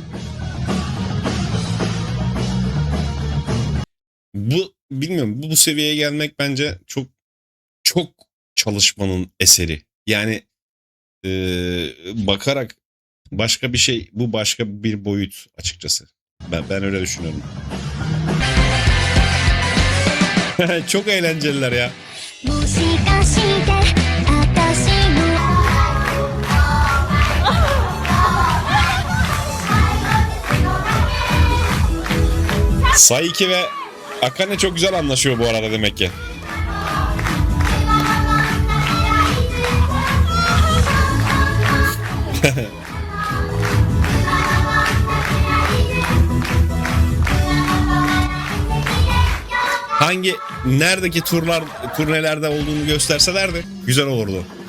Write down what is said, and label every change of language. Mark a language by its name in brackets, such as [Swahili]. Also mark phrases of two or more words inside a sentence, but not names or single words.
[Turkish] Bu bilmiyorum, bu seviyeye gelmek bence çok çalışmanın eseri. Yani bakarak başka bir şey, bu başka bir boyut açıkçası. Ben öyle düşünüyorum. Çok eğlenceliler ya. [Japanese] もしかして私の [Turkish] Saiki ve Akane çok güzel anlaşıyor bu arada demek ki. Neredeki turnelerde olduğunu gösterselerdi güzel olurdu.